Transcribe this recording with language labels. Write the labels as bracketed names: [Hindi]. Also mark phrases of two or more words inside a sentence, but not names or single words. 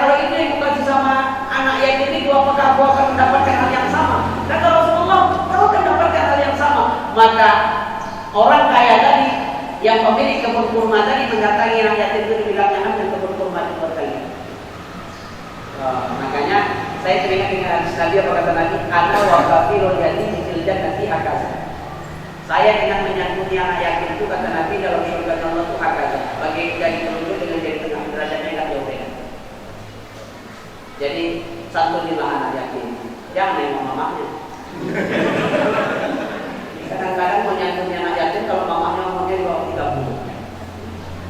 [Indonesian] Kalau itu yang bukan sama anak yatim itu, apakah aku akan mendapatkan hal yang sama? Kata Rasulullah, kau akan mendapatkan hal yang sama. Maka orang kaya tadi yang pemilik kebun kurma tadi mendatangi anak yatim itu dibilangnya ambil kebun kurma itu berkali. Makanya saya teringat dengan hadis Nabi apa kata Nabi, [Arabic] ana wa kafirul yatim fil jannati hakaza. [Indonesian] Saya dengan menyangkutnya anak yatim itu kata Nabi dalam surga Allah itu hakaza. Bagi jadi penunjuk dengan jadi tengah derajatnya enggak jauh beda. Jadi santunilah anak yatim. Jangan nengok mamanya. Kadang-kadang menyangkutnya anak yatim kalau mamanya umurnya di bawah 30.